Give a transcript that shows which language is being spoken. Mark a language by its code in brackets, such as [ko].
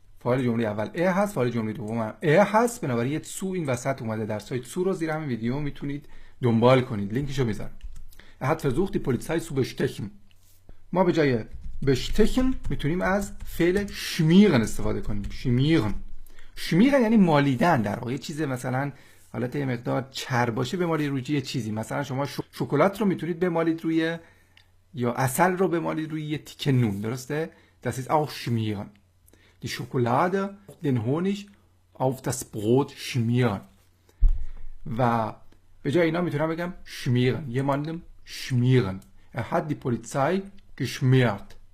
[fa] فاعل جمله اول هست، فاعل جمله دوم هست، بنابراین یه تو این وسط اومده. درسای تو رو زیر همین ویدیو میتونید دنبال کنید، لینکشو میذارم. [de] hat versucht die Polizei zu bestechen. [fa] ما به جای bestechen میتونیم از فعل schmieren استفاده کنیم. schmieren یعنی مالیدن. در واقع چیز مثلا حالت یه مقدار چر باشه بمالید روی یه چیزی. مثلا شما شکلات رو میتونید بمالید روی، یا عسل رو بمالید روی یه تیکه نون، درسته؟ [de] Das ist auch schmieren. Die Schokolade, den Honig auf das Brot schmieren. [fa] و به جای اینا میتونم بگم schmieren. [de] jemandem schmieren. hat die Polizei geschmiert.